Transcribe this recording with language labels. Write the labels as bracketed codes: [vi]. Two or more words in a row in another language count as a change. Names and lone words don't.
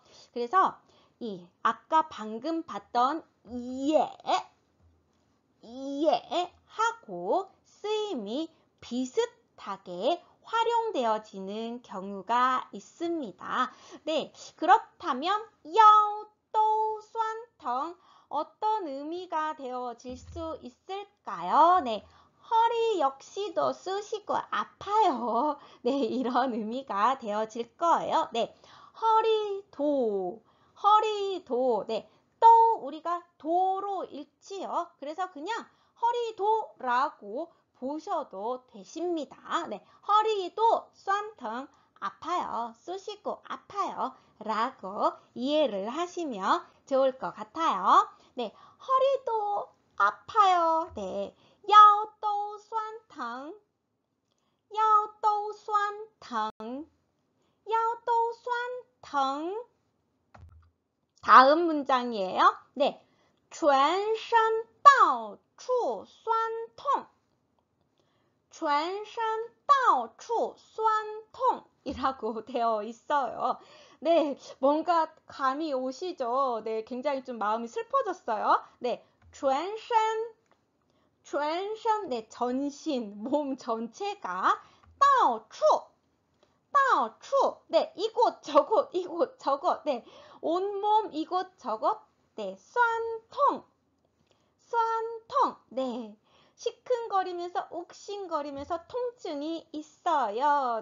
[ko] 그래서 아까 방금 봤던 이에 하고 쓰임이 비슷하게 활용되어지는 경우가 있습니다. 네, 그렇다면 [zh] 腰都酸酸疼 [ko] 어떤 의미가 되어질 수 있을까요? 네, 허리 역시도 쑤시고 아파요. 네, 이런 의미가 되어질 거예요. 네, 허리도, 네, 또 우리가 도로 읽지요. 그래서 그냥 허리도라고 보셔도 되십니다. 네, 허리도 酸疼 아파요. 쑤시고 아파요. 라고 이해를 하시면 좋을 것 같아요. 네, 허리도 아파요. 네, [zh] 腰都酸疼腰都酸疼腰都酸疼 [ko] 다음 문장이에요. 네, [zh] 全身到处酸痛全身到处酸痛 [ko] 이라고 되어 있어요. 네, 뭔가 감이 오시죠? 네, 굉장히 좀 마음이 슬퍼졌어요. 네, [zh] 全身, [ko] 네, 전신, 몸 전체가 到处, 네, 이곳 저곳, 네, 온몸 이곳저곳, 네, [zh] 酸痛, [ko] 네, 시큰거리면서 욱신거리면서 통증이 있어요.